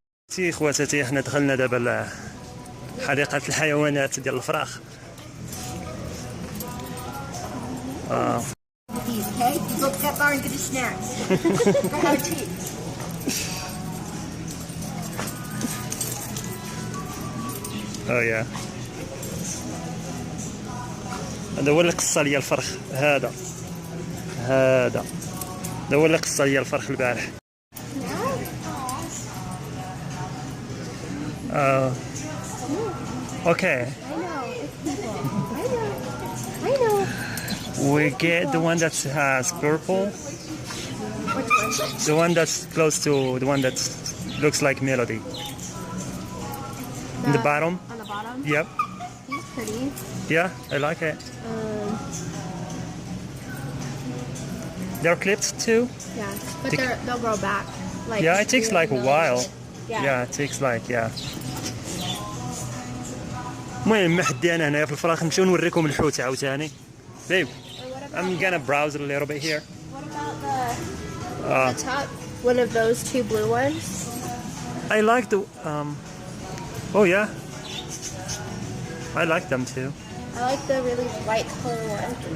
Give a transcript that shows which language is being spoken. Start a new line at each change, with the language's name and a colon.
Arabic: خوتي خواتاتي حنا دخلنا دابا لحديقة الحيوانات ديال الفراخ.
English: Okay, go to that bar and get your snacks. Go have a treat. Oh yeah.
Arabic: هذا هو اللي قص لي الفرخ، هذا هو اللي قص لي الفرخ البارح.
English: Okay. I know. We get the one that has purple. Which one? The one that's close to the one that looks like Melody. In the bottom. On the bottom? Yep. He's pretty. Yeah, I like it. They're clipped too. Yeah, but they'll grow back. Like Yeah, it takes like a while. Yeah. It takes like
Arabic: المهم محدي انا هنايا في الفراخ، نمشيو نوريكم الحوت عاوتاني.
English: Babe, I'm gonna browse it a little bit here. What about the top? One of those two blue ones? I like the oh yeah, I like them too. I like the really white color one.